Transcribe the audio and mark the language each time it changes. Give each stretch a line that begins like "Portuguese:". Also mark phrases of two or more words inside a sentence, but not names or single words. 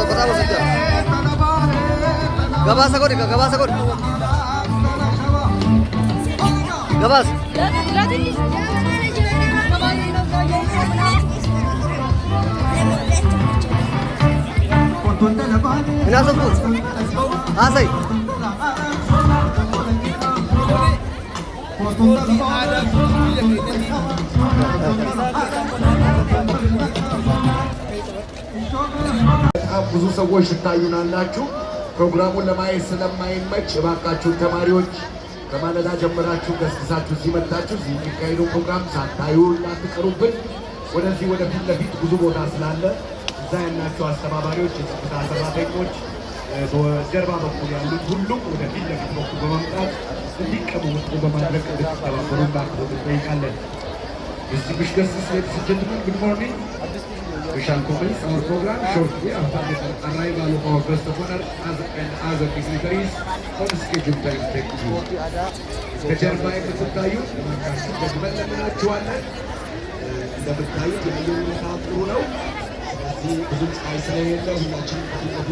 Oromo: Gabaasa godhi gabaasa godhi. Gabaasa. Inaasaf kun haasay.
Amharic: ብዙ ሰዎች ትታዩናላችሁ። ፕሮግራሙን ለማየት ስለማይመች እባካችሁን ተማሪዎች ከማለዳ ጀምራችሁ ገስግሳችሁ እዚህ መጣችሁ እዚህ የሚካሄደው ፕሮግራም ሳታዩ እንዳትቀሩብን። ወደዚህ ወደ ፊት ለፊት ብዙ ቦታ ስላለ እዛ ያላቸው አስተባባሪዎች፣ የጸጥታ ሰራተኞች በጀርባ በኩል ያሉት ሁሉም ወደ ፊት ለፊት በኩል በመምጣት እንዲቀመጡ በማድረግ እንድትተባበሩ በአክብሮት እንጠይቃለን።
English: Distinguished guests, ladies and gentlemen, good morning. We shall commence our program shortly after the arrival of our guest of honor and other dignitaries on scheduled time. Thank you.
Amharic: ከጀርባ የምትታዩት እባካችሁ ደግመን ለምናችኋለን። እንደምታዩት የአየር ሁኔታ ጥሩ ነው። ስለዚህ ብዙ ፀሐይ ስለሌለ ሁላችንም ከፊት ለፊት